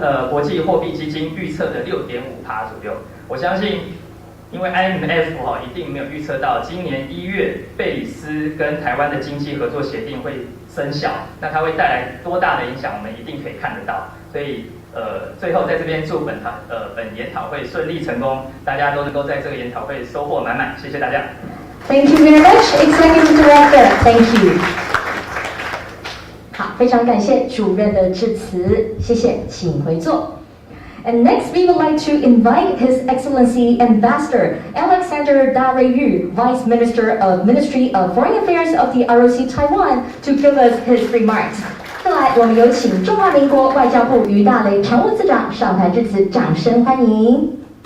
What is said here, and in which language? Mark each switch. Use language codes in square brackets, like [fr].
[zh] 国际货币基金预测的6.5%左右。我相信，因为 IMF 一定没有预测到今年1月贝里斯跟台湾的经济合作协定会生效，那它会带来多大的影响，我们一定可以看得到。所以最后在这边祝本研讨会顺利成功，大家都能够在这个研讨会收获满满。谢谢大家。 [en] Thank you very much, Executive Director. Thank you. [zh] 好，非常感谢主任的致辞，谢谢，请回座。 [en] And next, we would like to invite His Excellency Ambassador Alexander Daryu, Vice Minister of Ministry of Foreign Affairs of the ROC Taiwan, to give us his remarks. [zh] 再来，我们有请中华民国外交部于大雷常务次长上台致辞，掌声欢迎。